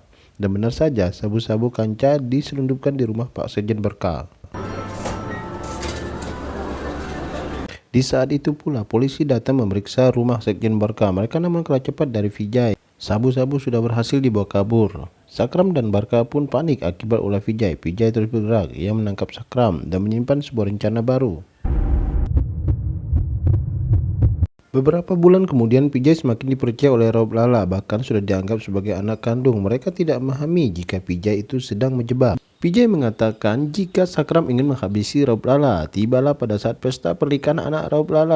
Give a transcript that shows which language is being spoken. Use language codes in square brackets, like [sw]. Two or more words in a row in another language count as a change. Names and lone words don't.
[id] Dan benar saja, sabu-sabu Kanca diselundupkan di rumah Pak Sekjen Barka. Di saat itu pula, polisi datang memeriksa rumah Sekjen Barka. Mereka namun kalah cepat dari Vijay. Sabu-sabu sudah berhasil dibawa kabur. Sakram dan Barka pun panik akibat ulah Vijay. Vijay terus bergerak. Ia menangkap Sakram dan menyimpan sebuah rencana baru. Beberapa bulan kemudian, Vijay semakin dipercaya oleh Rauf Lalla, bahkan sudah dianggap sebagai anak kandung. Mereka tidak memahami jika Vijay itu sedang menjebak. Vijay mengatakan jika Sakram ingin menghabisi Raup Lala, tibalah pada saat pesta pernikahan anak Raup Lala.